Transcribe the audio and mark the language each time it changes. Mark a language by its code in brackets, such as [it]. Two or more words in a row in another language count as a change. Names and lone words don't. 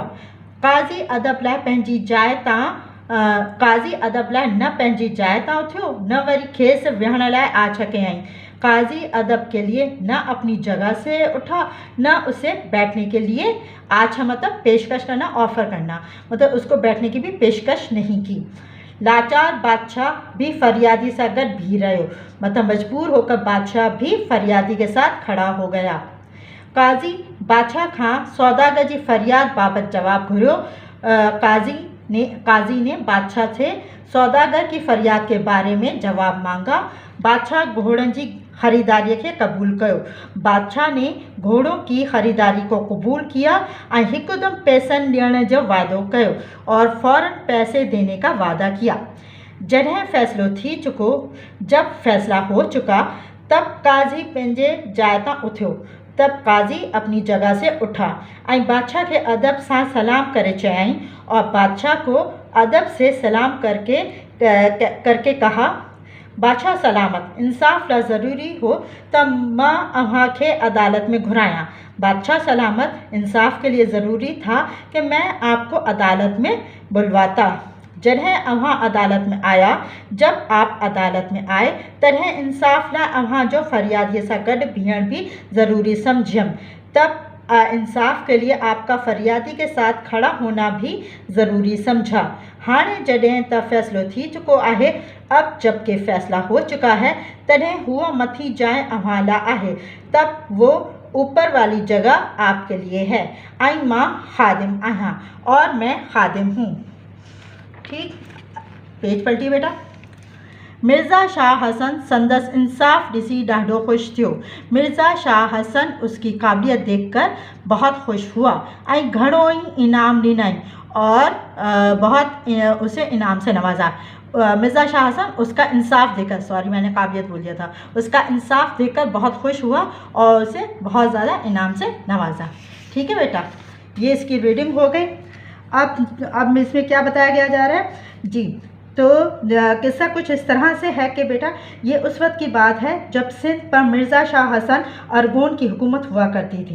[sd] काज़ी अदब लाइ पंहिंजी जाइ तां न पंहिंजी जाइ तां उथियो, न वरी खेस विहण लाइ आछ कयईं। [hi] काजी अदब के लिए न अपनी जगह से उठा, न उसे बैठने के लिए आछ मतलब पेशकश करना, ऑफर करना, मतलब उसको बैठने की भी पेशकश नहीं की। [sd] लाचार बादशाह भी फरियादी सा गट भी रहो, [hi] मतलब मजबूर होकर बादशाह भी फरियादी के साथ खड़ा हो गया। [sd] काजी बादशाह खां सौदागर जी फरियाद बाबत जवाब घुरियो। [hi] काजी ने बादशाह से सौदागर की फरियाद के बारे में जवाब मांगा। [sd] बादशाह घोड़नि जी ख़रीदारी के कबूल कयो। [hi] बादशाह ने घोड़ों की ख़रीदारी को कबूल किया और [sd] हिकदम पैसन ॾियण जो वादो कयो [hi] और फ़ौरन पैसे देने का वादा किया। [sd] जॾहिं फ़ैसिलो थी चुको, [hi] जब फ़ैसला हो चुका, [sd] तब काजी पंहिंजे जाइ तां उथियो। [hi] तब काजी अपनी जगह से उठा और बादशाह के अदब से सलाम [sd] करे चयाई [hi] और बादशाह को अदब से सलाम करके कहा, बादशाह सलामत, [sd] इंसाफ ला ज़रूरी हो तो मां अव्हां खे अदालत में घुराया। [hi] बादशाह सलामत, इंसाफ के लिए ज़रूरी था कि मैं आपको अदालत में बुलवाता। [sd] जॾहिं अव्हां अदालत में आया, [hi] जब आप अदालत में आए, [sd] तॾहिं इंसाफ ला अव्हां जो फरियादीअ सां गॾु बीहण भी ज़रूरी समझियमि। [hi] तब इंसाफ के लिए आपका फरियादी के साथ खड़ा होना भी ज़रूरी समझा। [sd] हाणे जॾहिं त फ़ैसिलो थी चुको आहे, [hi] अब जबकि फ़ैसला हो चुका है, [sd] तॾहिं हुआ मथी जाइ अव्हां ला आहे, [hi] तब वो ऊपर वाली जगह आपके लिए है। [sd] आई मां खादिम आहियां [hi] और मैं खादिम हूँ। ठीक, पेज पलटी बेटा। [sd] मिर्ज़ा शाह हसन संदस इंसाफ ॾिसी ॾाढो ख़ुशि थियो। [hi] मिर्ज़ा शाह हसन उसकी काबिलियत देखकर बहुत खुश हुआ और [sd] घणो ही इनाम ॾिनई [hi] और उसे इनाम से नवाजा। मिर्ज़ा शाह हसन उसका इंसाफ देकर, सॉरी मैंने काबिलियत बोल दिया था, उसका इंसाफ देकर बहुत खुश हुआ और उसे बहुत ज़्यादा इनाम से नवाजा। ठीक है बेटा, ये इसकी रीडिंग हो गई। अब इसमें क्या बताया गया जा रहा है जी, तो किस्सा कुछ इस तरह से है कि बेटा ये उस वक्त की बात है जब सिंध पर मिर्ज़ा शाह हसन अरगोन की हुकूमत हुआ करती थी।